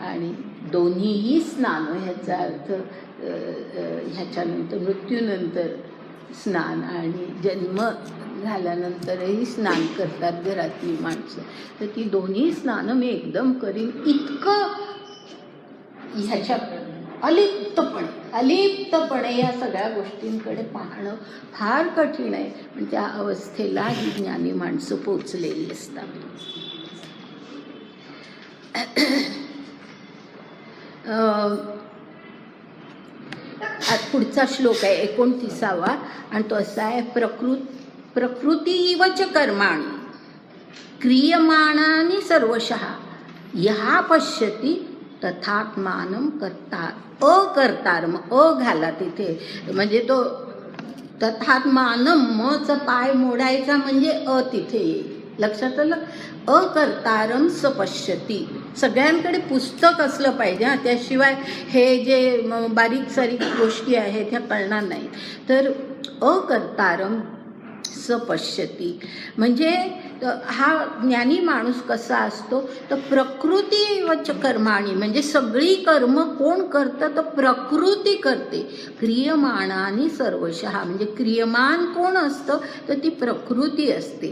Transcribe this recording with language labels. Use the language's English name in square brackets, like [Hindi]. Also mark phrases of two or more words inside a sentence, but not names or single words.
[Marathi] आणि दोन्हीही स्नानं ह्याचा अर्थ ह्याच्यानंतर मृत्यूनंतर स्नान आणि जन्म झाल्यानंतरही स्नान करतात घरातली माणसं, तर ती दोन्ही स्नानं मी एकदम करीन इतकं ह्याच्या अलिप्तपणे या सगळ्या गोष्टींकडे पाहणं फार कठीण आहे. पण त्या अवस्थेला ही ज्ञानी माणसं पोचलेली असतात. पुढचा श्लोक आहे 29वा, आणि तो असा आहे, [Sanskrit] प्रकृतीवच कर्माणि क्रियमाणानि सर्वशः यः पश्यति तथात्मानं अकर्तारम. [Marathi] घाला तिथे, म्हणजे तो तथात्मानं मचा पाय मोडायचा म्हणजे तिथे येईल. लक्षात आलं? [Sanskrit] अकर्तारम स पश्यती. [Marathi] सगळ्यांकडे पुस्तक असलं पाहिजे, त्याशिवाय हे जे बारीक सारीक गोष्टी आहेत ह्या कळणार नाही. तर [Sanskrit] अकर्तारम स पश्यती [Marathi] म्हणजे हा ज्ञानी माणूस कसा असतो, तर [Sanskrit] प्रकृतीवच कर्माणी [Marathi] म्हणजे सगळी कर्म कोण करतं, तर प्रकृती करते. [Sanskrit] क्रियमाणानी सर्वशः [Marathi] म्हणजे क्रियमान कोण असतं, तर ती प्रकृती असते.